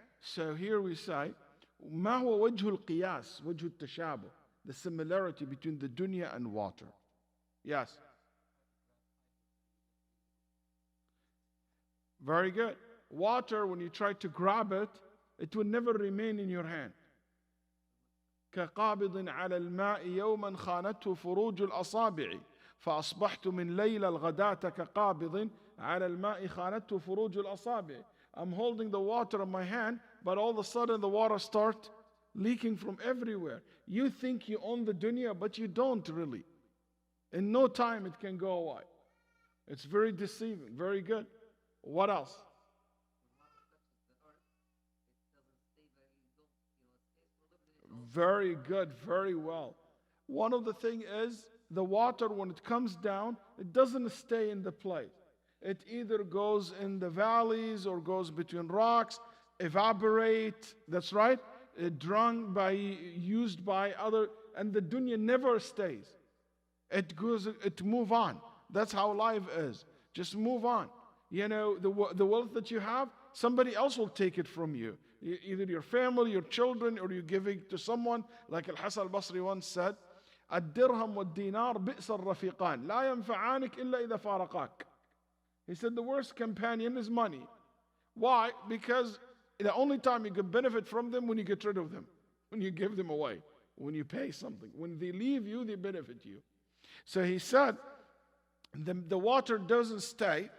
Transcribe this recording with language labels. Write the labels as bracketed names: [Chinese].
[English] So here we say, [Arabic] ما هو وجه القياس وجه التشابه, [English] the similarity between the dunya and water. Yes. Very good. Water, when you try to grab it, it will never remain in your hand. [Arabic] كقابض على الماء يوما خانته فروج الأصابع فأصبحت من ليلة الغداة كقابض على الماء خانته فروج الأصابع. [English] I'm holding the water in my hand, but all of a sudden the water starts leaking from everywhere. You think you own the dunya, but you don't really. In no time it can go away. It's very deceiving. Very good. What else? Very good, very well. One of the things is the water, when it comes down, it doesn't stay in the place. It either goes in the valleys or goes between rocks, evaporate, that's right, used by other, and the dunya never stays. It move on. That's how life is. Just move on. You know, the wealth that you have, somebody else will take it from you. Either your family, your children, or you give it to someone. Like Al-Hasan al-Basri once said, [Arabic] الدرهم والدينار بئس الرفيقان لا ينفعانك إلا إذا فارقاك. [English] He said the worst companion is money. Why? Because the only time you can benefit from them when you get rid of them, when you give them away, when you pay something. When they leave you, they benefit you. So he said, the water doesn't stay.